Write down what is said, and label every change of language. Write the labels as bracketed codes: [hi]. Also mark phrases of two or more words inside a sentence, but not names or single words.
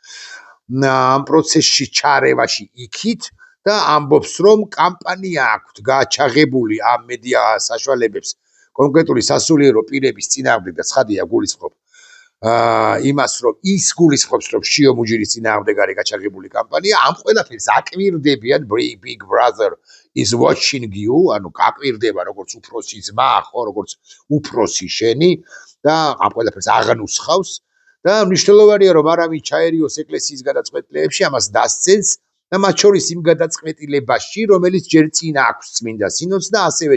[ka] ამ პროცესში ჩარევაში იქით და ამბობს რომ კამპანია აქვს გაჩაღებული ამ მედია საშუალებებს კონკრეტული სასულიერო პირების წინააღმდეგ და ცხადია გულისხმობ იმას რომ ის გულისხმობს რომ შიო მუჯირის წინააღმდეგ არის გაჩაღებული კამპანია ამ ყველაფერს აკვირდებიან [en] Big Brother is watching you [ka] ანუ გაკვირდება როგორც უფროსი ძმა ხო როგორც უფროსი შენი და ამ ყველაფერს აღნუსხავს და მნიშვნელოვანია რომ არავინ ჩაერიოს ეკლესიის გადაწყვეტილებებში ამას დასცენს და მათ შორის იმ გადაწყვეტილებაში რომელიც ჯერ წინ აქვს წმინდა სინოდს და ასევე